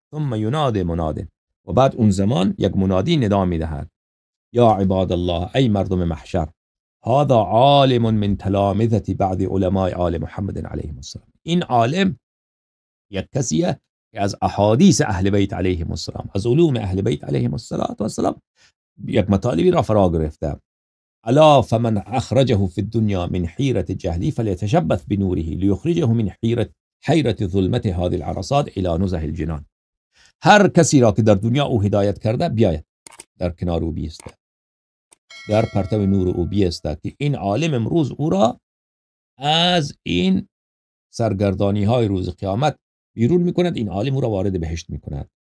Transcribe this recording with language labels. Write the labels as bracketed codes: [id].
[ar] ثم ینادی مناد، [fa] و بعد اون زمان یک منادی ندا میدهد [ar] یا عباد الله، [fa] ای مردم محشر، [ar] هذا عالم من تلامذة بعض علماء آل محمد [fa] علیهم السلام، این عالم یک کسیه که از احادیث اهل بیت علیهم السلام، از علوم اهل بیت علیهم السلام یک مطالبی را فرا گرفته. [ar] الا فمن اخرجه في الدنيا من حيرة جهلی فليتشبث بنوره ليخرجه من حيرة ظلمت هذه العرصات الى نزه الجنان. [fa] هر کسی را که در دنیا او هدایت کرده بیاید در کنار او بیسته، در پرتو نور او بیسته، که این عالم امروز او را از این سرگردانی های روز قیامت بیرون میکند، این عالم او را وارد بهشت میکند.